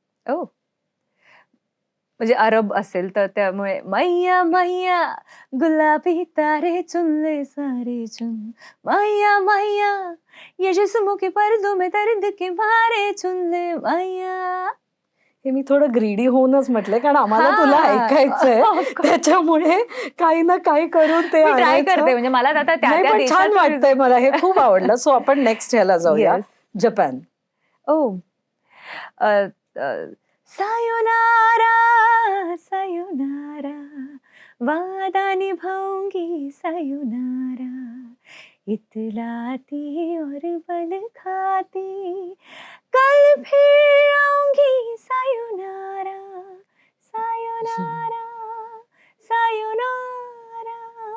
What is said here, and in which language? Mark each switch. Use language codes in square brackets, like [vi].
[mr] ओ, म्हणजे अरब असेल तर त्यामुळे [hi] मैया मैया गुलाबी तारे चुनले सारे चुन, मैया मैया ये जिस्मों के पर्दों में दर्द के मारे चुनले मैया. [mr] हे मी थोडं ग्रीडी होऊनच म्हटलंय कारण आम्हाला हा. तुला ऐकायचंय. [en] Of course. [mr] त्याच्यामुळे काही ना काही करून ते मी ट्राय आणायचं. करते, म्हणजे मला आता त्या नाही, त्या पण छान देशाचं वाटतंय मला, हे खूप आवडलं. सो आपण नेक्स्ट ह्याला जाऊया. [en] Yes. [mr] जपान. [hi] ओ, सायोनारा सायोनारा वादा निभाऊंगी सायोनारा, इतलाती और बल खाती कल फिर आऊंगी सायोनारा सायोनारा सायोनारा.